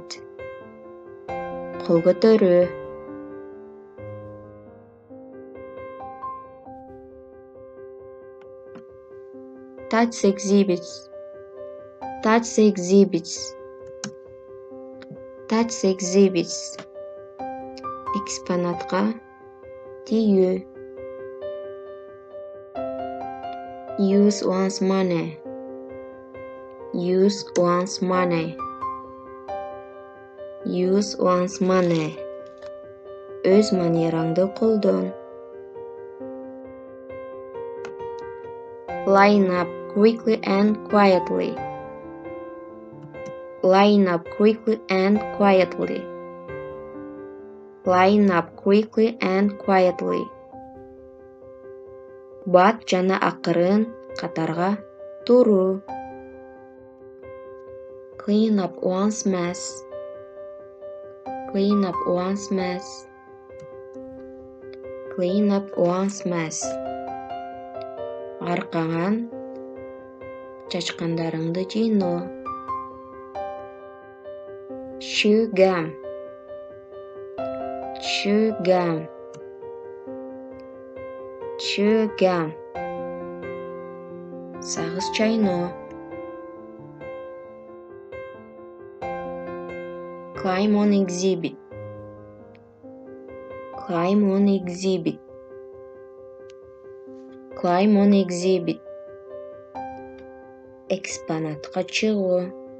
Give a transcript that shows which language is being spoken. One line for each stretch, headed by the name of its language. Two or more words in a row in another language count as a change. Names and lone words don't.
Kyrgyz: Кол көтөрүү.
English: Touch the exhibits. Touch the exhibits. Touch the exhibits.
Kyrgyz: Экспонатка тиүү.
English: Use one's money. Use one's money. Use one's money.
Kyrgyz: Өз манераңды колдон.
English: Line up quickly and quietly. Line up quickly and quietly. Line up quickly and quietly.
Kyrgyz: Бат жана акырын катарга туруу.
English: Clean up one's mess. Clean up one's mess. Clean up one's mess.
Kyrgyz: Аркаңан чачкандарыңды жыйноо.
English: Chew gum. Chew gum. Chew gum.
Kyrgyz: Сагыз чайноо.
English: Climb on exhibit. Climb on exhibit. Climb on exhibit.
Kyrgyz: Экспонатка чыгуу.